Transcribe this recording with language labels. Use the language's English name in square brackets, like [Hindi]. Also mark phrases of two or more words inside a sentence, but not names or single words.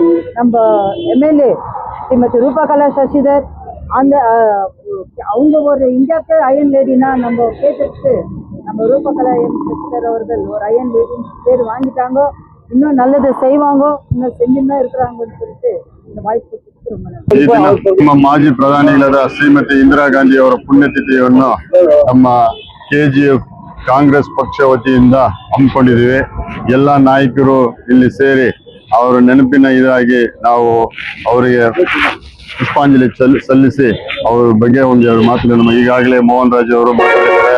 [Tamil] நம்ம எம்எல்ஏ ஸ்ரீமதி ரூபகலா சசிதர் அவங்க ஒரு இந்தியாவுக்கு [English] iron lady [Tamil] நம்ம கேட்டதுக்கு நம்ம ரூபகலா சசிதர் அவர்கள் ஒரு [English] iron lady [Tamil] பேர் வாங்கிட்டாங்க. இன்னும் நல்லது செய்வாங்க, இன்னும் செஞ்சுன்னு தான் இருக்கிறாங்கன்னு சொல்லிட்டு இந்த வாய்ப்பு [Kannada] ನಮ್ಮ ಮಾಜಿ ಪ್ರಧಾನಿಗಳಾದ ಶ್ರೀಮತಿ ಇಂದಿರಾ ಗಾಂಧಿ ಅವರ ಪುಣ್ಯತಿಥಿಯನ್ನು ನಮ್ಮ KGF ಕಾಂಗ್ರೆಸ್ ಪಕ್ಷ ವತಿಯಿಂದ ಹಮ್ಮಿಕೊಂಡಿದ್ದೀವಿ. ಎಲ್ಲ ನಾಯಕರು ಇಲ್ಲಿ ಸೇರಿ ಅವರ ನೆನಪಿನ ಇದಾಗಿ ನಾವು ಅವರಿಗೆ ಪುಷ್ಪಾಂಜಲಿ ಸಲ್ಲಿಸಿ ಅವ್ರ ಬಗ್ಗೆ ಒಂದೆರಡು ಮಾತು ನಮ್ಮ ಈಗಾಗಲೇ ಮೋಹನ್ ರಾಜ್ ಅವರು ಮಾತಾಡಿದ್ದಾರೆ.